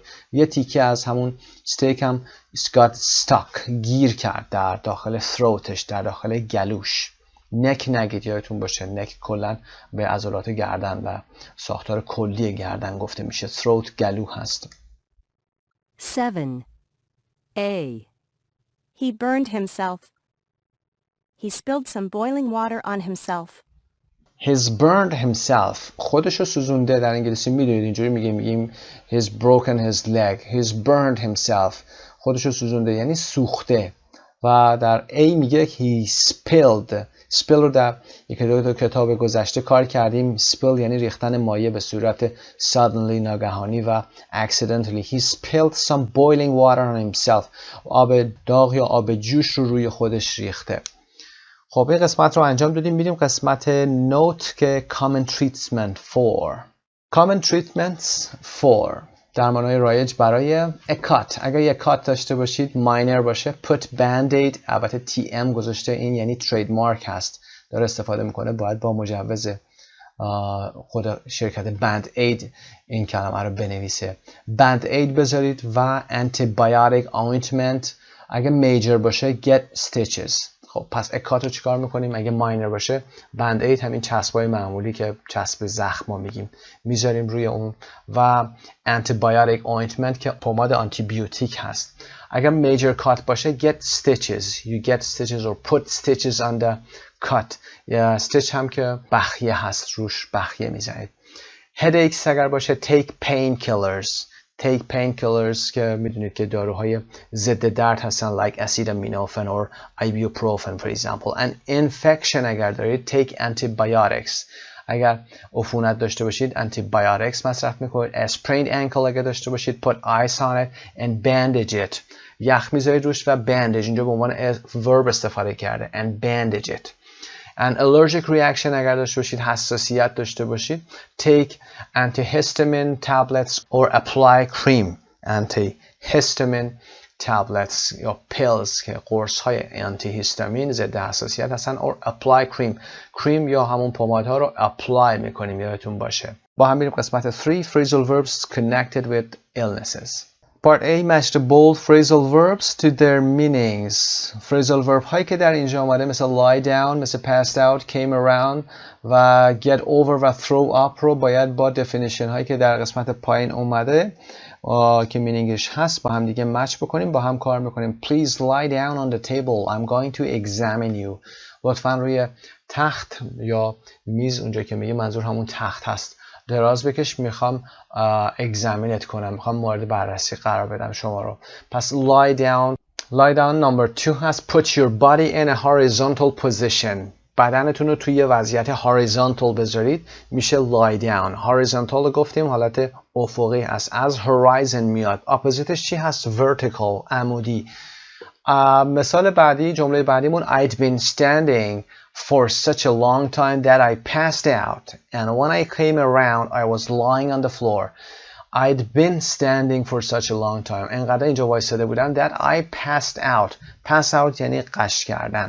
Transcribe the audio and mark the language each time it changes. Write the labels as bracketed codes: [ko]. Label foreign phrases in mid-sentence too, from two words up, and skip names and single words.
[fa] یه تیکه از همون استیک هم [en] got stuck [fa] گیر کرد در داخل throatش، در داخل گلوش. نک نگید، یادتون باشه نک کلا به عضلات گردن و ساختار کلی گردن گفته میشه. throat گلو هست. 7. [en] A. He burned himself. He spilled some boiling water on himself. He's burned himself. [fa] خودشو سوزونده. در انگلیسی میدونید اینجوری میگیم [en] he's broken his leg. He's burned himself. [fa] خودشو سوزونده یعنی سوخته. و در A میگه [en] he spilled. [fa] spill رو در یک دو کتاب گذشته کار کردیم. spill یعنی ریختن مایع به صورت suddenly ناگهانی و accidentally. [en] He spilled some boiling water on himself. [fa] آب داغ یا آب جوش رو روی خودش ریخته. خب این قسمت رو انجام دادیم. میریم قسمت نوت که [en] common treatment for. common treatments for [fa] درمانهای رایج برای [en] a cut. [fa] اگر یک cut داشته باشید minor باشه. [en] put band-aid [fa] البته TM گذاشته، این یعنی trademark هست، داره استفاده میکنه، باید با مجوز خود شرکت band-aid این کلمه رو بنویسه. [en] band-aid [fa] بذارید و [en] antibiotic ointment. اگه major باشه get stitches. [fa] خب پس اکات رو چیکار میکنیم؟ اگه ماینر باشه بند اید همین چسبای معمولی که چسب زخم ما میگیم میذاریم روی اون و [en] antibiotic ointment [fa] که پماد آنتی بیوتیک هست. [en] اگر major cut باشه get stitches. You get stitches or put stitches on the cut. [fa] یا stitch هم که بخیه هست روش بخیه میزنید. [en] headaches اگر باشه take painkillers. take painkillers که میدونید که داروهای ضد درد هستن like acetaminophen or ibuprofen for example. and infection [fa] اگر دارید [en] take antibiotics. [fa] اگر عفونت داشته باشید antibiotics مصرف میکنید. [en] a sprained ankle [fa] اگر داشته باشید [en] put ice on it and bandage it. [fa] یخ میذارید روش و bandage اینجا به عنوان verb استفاده کرده [en] and bandage it. an allergic reaction [fa] اگر داشته باشید، حساسیت داشته باشید [en] take antihistamine tablets or apply cream. antihistamine tablets [fa] یا pills که قرص های antihistamine ضد حساسیت هستن [en] or apply cream. [fa] cream یا همون پمادها رو apply میکنیم، یادتون باشه. با هم میریم قسمت [en] 3 phrasal verbs connected with illnesses. Part A match the bold phrasal verbs to their meanings. [fa] phrasal verb هایی که در اینجا آمده مثل [en] lie down، [fa] مثل [en] passed out، came around [fa] و [en] get over [fa] و [en] throw up [fa] رو باید با definition هایی که در قسمت پایین اومده که مینینگش هست با هم دیگه مچ بکنیم، با هم کار میکنیم. [en] Please lie down on the table. I'm going to examine you. [fa] لطفاً روی تخت یا میز، اونجا که میگه منظور همون تخت هست، دراز بکش، میخوام examine کنم، میخوام مورد بررسی قرار بدم شما رو. [en] پس lie down. lie down number 2 هست put your body in a horizontal position. [fa] بدنتون رو توی وضعیت horizontal بذارید، میشه [en] lie down. [fa] horizontal رو گفتیم حالت افقی هست، از horizon میاد. اپوزیتش چی هست؟ vertical، عمودی. مثال بعدی، جمله بعدیمون [en] I'd been standing for such a long time that I passed out and when I came around I was lying on the floor. I'd been standing for such a long time. [fa] انقدر اینجا وایساده بودم [en] that I passed out. pass out [fa] یعنی غش کردن.